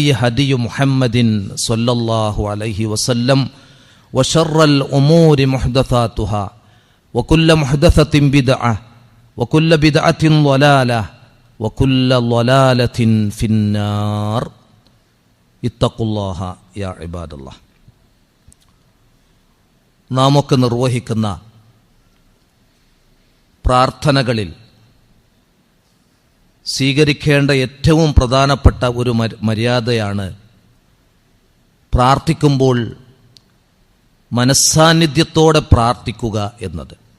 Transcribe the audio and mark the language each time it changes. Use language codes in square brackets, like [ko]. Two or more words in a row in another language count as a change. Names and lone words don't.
[ar] هدي محمد صلى الله عليه وسلم وشر الأمور محدثاتها وكل محدثة بدعة وكل بدعة ضلالة وكل ضلالة في النار اتقوا الله يا عباد الله [ml] നാമൊക്കെ നിർവഹിക്കുന്ന പ്രാർത്ഥനകളിൽ സ്വീകരിക്കേണ്ട ഏറ്റവും പ്രധാനപ്പെട്ട ഒരു മര്യാദയാണ് പ്രാർത്ഥിക്കുമ്പോൾ മനസ്സാന്നിധ്യത്തോടെ പ്രാർത്ഥിക്കുക എന്നത്.